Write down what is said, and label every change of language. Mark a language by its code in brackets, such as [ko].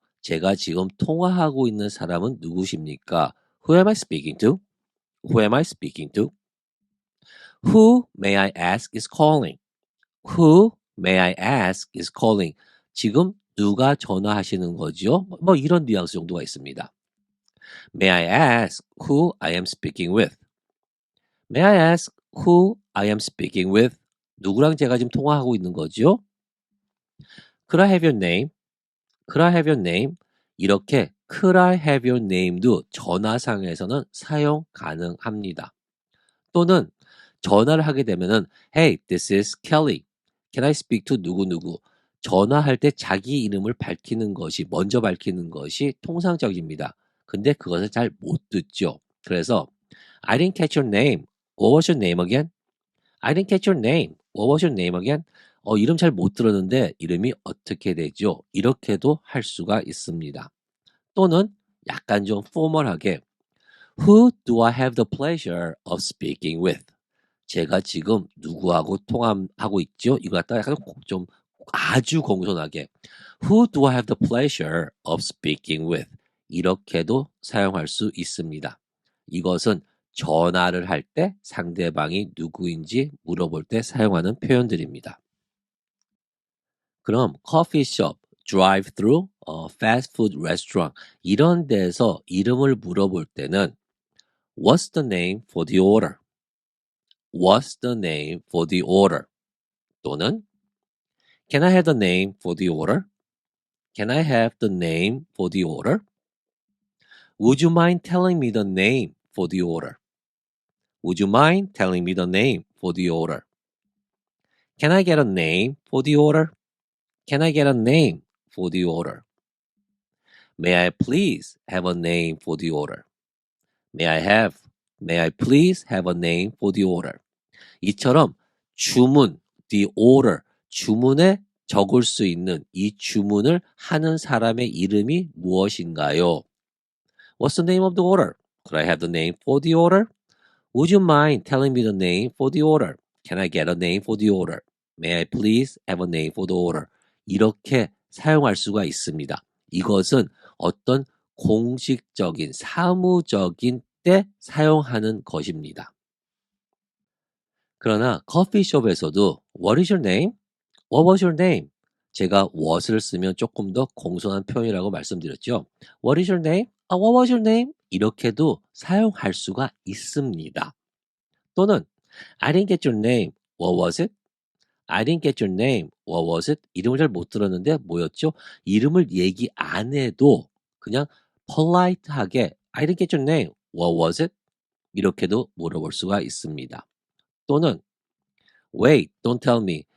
[ko] 제가 지금 통화하고 있는 사람은 누구십니까? [en] Who am I speaking to? Who am I speaking to? Who may I ask is calling? Who may I ask is calling? [ko] 지금 누가 전화하시는 거죠? 뭐 이런 뉘앙스 정도가 있습니다. [en] May I ask who I am speaking with? May I ask who I am speaking with? [ko] 누구랑 제가 지금 통화하고 있는 거죠? [en] Could I have your name? Could I have your name? [ko] 이렇게 [en] Could I have your name [ko] 도 전화상에서는 사용 가능합니다. 또는 전화를 하게 되면은 [en] Hey, this is Kelly. Can I speak to [ko] 누구누구? 전화할 때 자기 이름을 밝히는 것이, 먼저 밝히는 것이 통상적입니다. 근데 그것을 잘 못 듣죠. 그래서 [en] I didn't catch your name. What was your name again? I didn't catch your name. What was your name again? [ko] 이름 잘 못 들었는데 이름이 어떻게 되죠? 이렇게도 할 수가 있습니다. 또는 약간 좀 포멀하게 [en] Who do I have the pleasure of speaking with? [ko] 제가 지금 누구하고 통화하고 있죠? 이거 갖다가 약간 좀 아주 공손하게 [en] Who do I have the pleasure of speaking with? [ko] 이렇게도 사용할 수 있습니다. 이것은 전화를 할 때 상대방이 누구인지 물어볼 때 사용하는 표현들입니다. 그럼 커피숍, 드라이브-스루, 패스트푸드 레스토랑 이런 데서 이름을 물어볼 때는 [en] What's the name for the order? What's the name for the order? [ko] 또는 [en] Can I have the name for the order? Can I have the name for the order? Would you mind telling me the name for the order? Would you mind telling me the name for the order? Can I get a name for the order? Can I get a name for the order? May I please have a name for the order? May I please have a name for the order? [ko] 이처럼 주문, [en] the order, [ko] 주문에 적을 수 있는 이 주문을 하는 사람의 이름이 무엇인가요? [en] What's the name of the order? Could I have the name for the order? Would you mind telling me the name for the order? Can I get a name for the order? May I please have a name for the order? [ko] 이렇게 사용할 수가 있습니다. 이것은 어떤 공식적인 사무적인 때 사용하는 것입니다. 그러나 커피숍에서도 [en] What is your name? What was your name? [ko] 제가 what을 쓰면 조금 더 공손한 표현이라고 말씀드렸죠. [en] What is your name? What was your name? [ko] 이렇게도 사용할 수가 있습니다. 또는 [en] I didn't get your name. What was it? I didn't get your name. What was it? [ko] 이름을 잘 못 들었는데 뭐였죠? 이름을 얘기 안 해도 그냥 polite하게 [en] I didn't get your name. What was it? [ko] 이렇게도 물어볼 수가 있습니다. 또는 [en] Wait, don't tell me.